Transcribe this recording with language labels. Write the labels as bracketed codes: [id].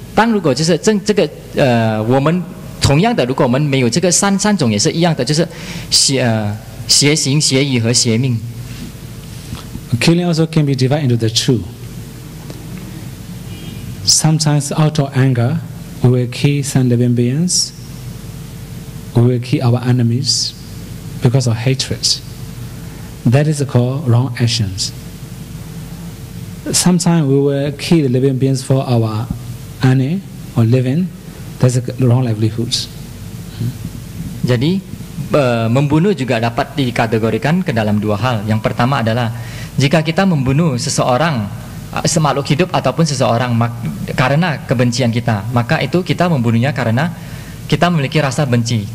[zh] 当如果就是我们同样的，如果我们没有这个三种也是一样的，就是邪行邪语和邪命。 [en] Killing also can be divided into the two. Sometimes out of anger, we will kill some living beings. We will kill our enemies because of hatred. That is called wrong actions. Sometimes we will kill living beings for our earning or living. That's the wrong livelihoods. [id] Jadi membunuh juga dapat dikategorikan ke dalam 2 hal. Yang pertama adalah jika kita membunuh seseorang, makhluk hidup ataupun seseorang karena kebencian kita, maka itu kita membunuhnya karena kita memiliki rasa benci.